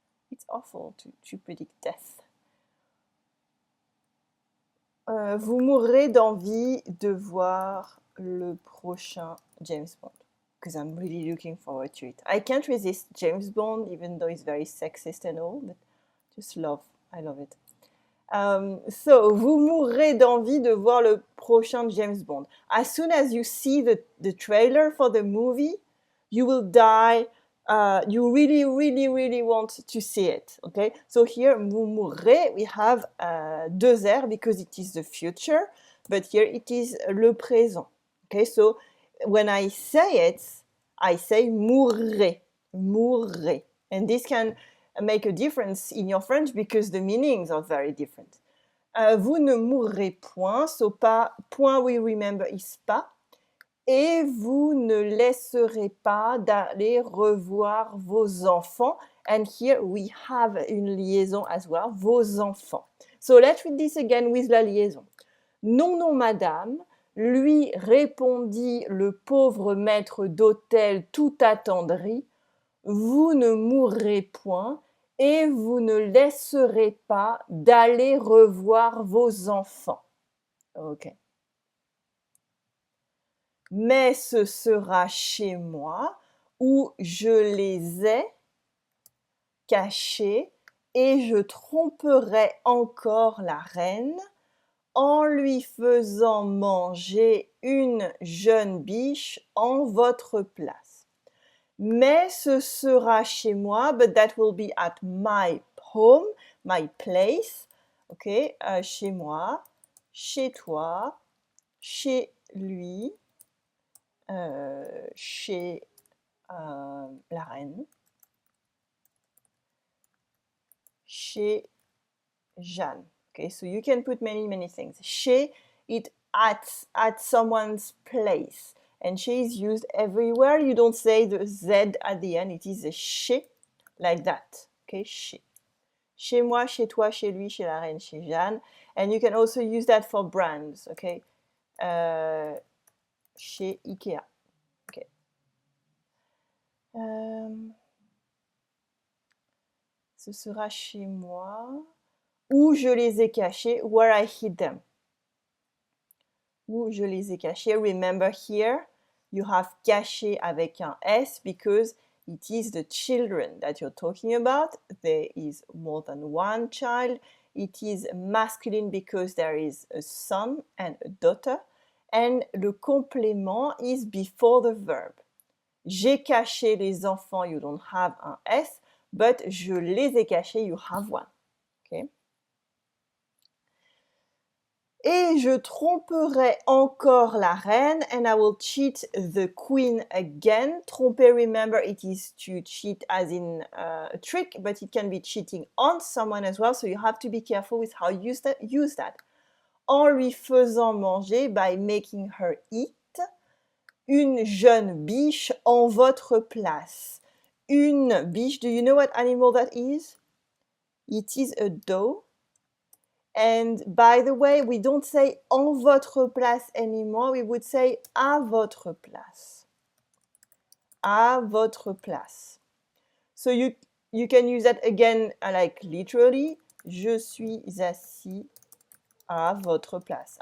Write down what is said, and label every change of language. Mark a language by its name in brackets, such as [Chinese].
[English] It's awful to predict death. [French] Vous mourrez d'envie de voir le prochain James Bond. [English] Because I'm really looking forward to it. I can't resist James Bond, even though it's very sexist and all, but just I love it. [French] So, vous mourrez d'envie de voir le prochain James Bond. [English] As soon as you see the trailer for the movie, you will die. You really, really, really want to see it. Okay, so here, [French] vous mourrez, [English] we have [French] deux R [English] because it is the future, but here it is [French] le présent. [English] Okay, so when I say it, I say mourrez, mourrez. And this can make a difference in your French because the meanings are very different. [French] Vous ne mourrez point, so pas, point [English] we remember is [French] pas. Et vous ne laisserez pas d'aller revoir vos enfants. [English] And here we have [French] une liaison [English] as well, [French] vos enfants. [English] So let's read this again with [French] la liaison. Non, non, madame, lui répondit le pauvre maître d'hôtel tout attendri. Vous ne mourrez point et vous ne laisserez pas d'aller revoir vos enfants. Ok. Mais ce sera chez moi où je les ai cachés et je tromperai encore la reine en lui faisant manger une jeune biche en votre place. Mais ce sera chez moi, [English] but that will be at my home, my place. [French] Ok, chez moi, chez toi, chez lui. Chez la reine, chez Jeanne. [English] Okay, so you can put many things. Chez it at someone's place, and chez is used everywhere. You don't say the Z at the end. It is a chez like that. Okay, chez. [French] Chez moi, chez toi, chez lui, chez la reine, chez Jeanne. [English] And you can also use that for brands. [French] Okay, chez Ikea. Ce sera chez moi où je les ai cachés, [English] where I hid them. [French] Où je les ai cachés. [English] Remember here, you have caché [French] avec un S [English] because it is the children that you're talking about. There is more than one child. It is masculine because there is a son and a daughter. And le complément is before the verb. [French] J'ai caché les enfants, [English] you don't have [French] un S, but je les ai cachés, [English] you have one. [French] Okay. Et je tromperai encore la reine, [English] and I will cheat the queen again. Tromper, remember, it is to cheat as in a trick, but it can be cheating on someone as well, so you have to be careful with how you use that. [French] En lui faisant manger, [English] by making her eat. [French] Une jeune biche en votre place. Une biche, [English] do you know what animal that is? It is a doe. And by the way, we don't say en votre place anymore. We would say [French] à votre place. À votre place. [English] So you can use that again like literally. [French] Je suis assis à votre place.